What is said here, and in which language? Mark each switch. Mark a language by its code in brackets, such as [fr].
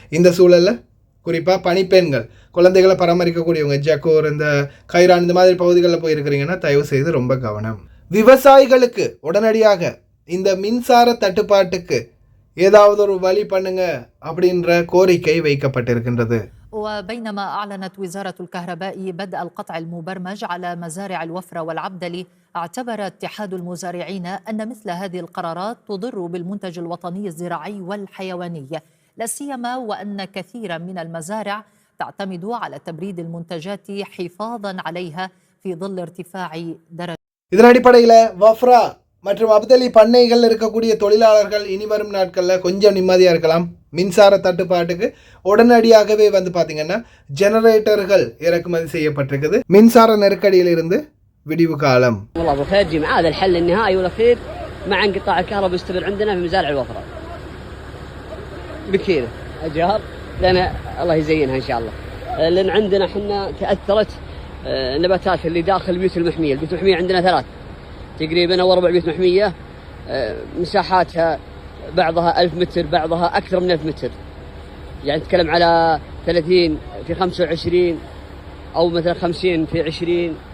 [ta] இந்த சூழலில் குறிப்பாக பணிப்பெண்கள், குழந்தைகளை பராமரிக்கக்கூடியவங்க, ஜக்கூர், இந்த கைரான், இந்த மாதிரி பகுதிகளில் போயிருக்கிறீங்கன்னா தயவு செய்து ரொம்ப கவனம். விவசாயிகளுக்கு உடனடியாக இந்த மின்சார தட்டுப்பாட்டுக்கு ஏதாவது ஒரு வழி பண்ணுங்க அப்படின்ற கோரிக்கை வைக்கப்பட்டிருக்கின்றது. [ar] وبينما أعلنت وزارة الكهرباء بدء القطع المبرمج على مزارع الوفرة والعبدلي، اعتبر اتحاد المزارعين أن مثل هذه القرارات تضر بالمنتج الوطني الزراعي والحيواني، لا سيما وأن كثيرا من المزارع تعتمد على تبريد المنتجات حفاظا عليها في ظل ارتفاع درجة. [ta] இதன் அடிப்படையில் வஃப்ரா மற்றும் அப்தலி பண்ணைகள் இருக்கக்கூடிய தொழிலாளர்கள் இனி வரும் நாட்களில் கொஞ்சம் நிம்மதியாக இருக்கலாம். மின்சார தட்டுப்பாட்டுக்கு உடனடியாகவே வந்து பார்த்தீங்கன்னா ஜெனரேட்டர்கள் இறக்குமதி செய்யப்பட்டிருக்குது. மின்சார நெருக்கடியிலிருந்து விடிவு காலம். [ar] والله ابو خير جماعه هذا الحل النهائي والاخير مع انقطاع الكهرباء يستمر عندنا في مزارع الوفره بكيره اجار لان الله يزينها ان شاء الله، لان عندنا احنا تاثرت النباتات اللي داخل البيوت المحميه. البيوت المحميه عندنا 3 تقريبا او 4 بيوت محميه، مساحاتها بعضها 1000 متر بعضها اكثر من 1000 متر، يعني نتكلم على 30 في 25 او مثلا 50 في 20.